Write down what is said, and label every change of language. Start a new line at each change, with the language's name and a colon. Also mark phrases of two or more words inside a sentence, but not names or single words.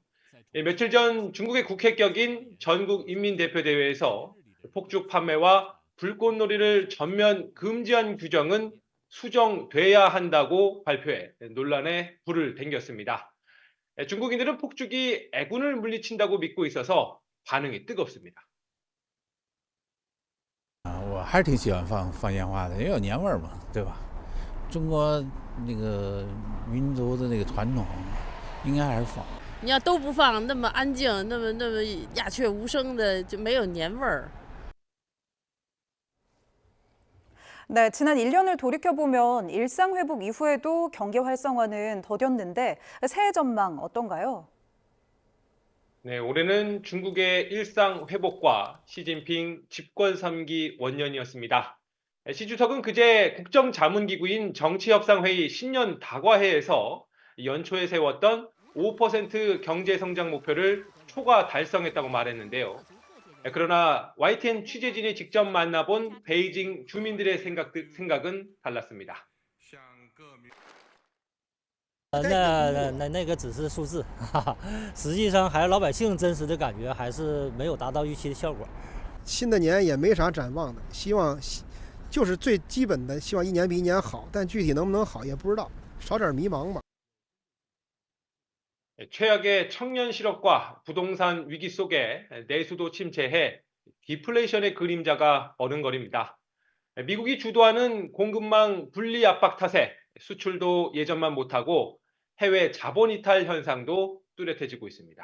Korean: 며칠 전 중국의 국회 격인 전국인민대표대회에서 폭죽 판매와 불꽃놀이를 전면 금지한 규정은 수정돼야 한다고 발표해 논란에 불을 댕겼습니다. 중국인들은 폭죽이 애군을 물리친다고 믿고 있어서 반응이 뜨겁습니다.
Chinese: 我还是挺喜欢放烟花的，也有年味儿嘛，对吧？中国那个民族的那个传统，应该还是放。你要都不放，那么安静，那么鸦雀无声的，就没有年味儿。
Korean: 네, 지난 1년을 돌이켜보면 일상 회복 이후에도 경기 활성화는 더뎠는데 새해 전망 어떤가요? 네, 올해는 중국의 일상 회복과 시진핑 집권 3기 원년이었습니다. 시 주석은 그제 국정자문기구인 정치협상회의 신년 다과회에서 연초에 세웠던 5% 경제성장 목표를 초과 달성했다고 말했는데요. 그러나 YTN 취재진이 직접 만나본 베이징 주민들의 생각은 달랐습니다.
Chinese: 那个只是数字，实际上还是老百姓真实的感觉还是没有达到预期的效果。新的年也没啥展望的，希望就是最基本的，希望一年比一年好，但具体能不能好也不知道，少点迷茫吧。
Korean: 최악의 청년 실업과 부동산 위기 속에 내수도 침체해 디플레이션의 그림자가 어른거립니다. 미국이 주도하는 공급망 분리 압박 탓에 수출도 예전만 못하고 해외 자본 이탈 현상도 뚜렷해지고 있습니다.